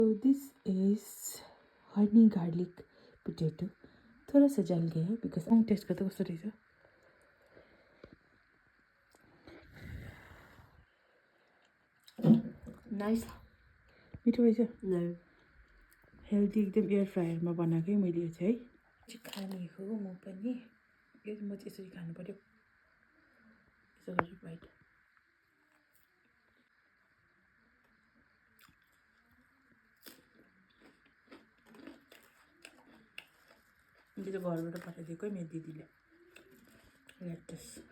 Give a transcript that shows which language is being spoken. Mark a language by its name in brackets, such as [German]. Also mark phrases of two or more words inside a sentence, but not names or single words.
[English] So this is honey garlic potato. [Hindi] थोड़ा सा जल गया है [English] because I'm [Hindi] टेस्ट करते [Nepali] कस्तो रहेछ [English] नाइस [Nepali] मिठो रहेछ [English] No. [Nepali] हेल्दी एकदम [English] air fryer [Nepali] बनाएकै मैले यो चाहिँ खाने हो म पनि यो म चाहिँ यसरी खानु पर्यो यसो गरी बाइट यो चाहिँ घरबाट पठाइदिएको मेरो दिदीले ल्याक्टस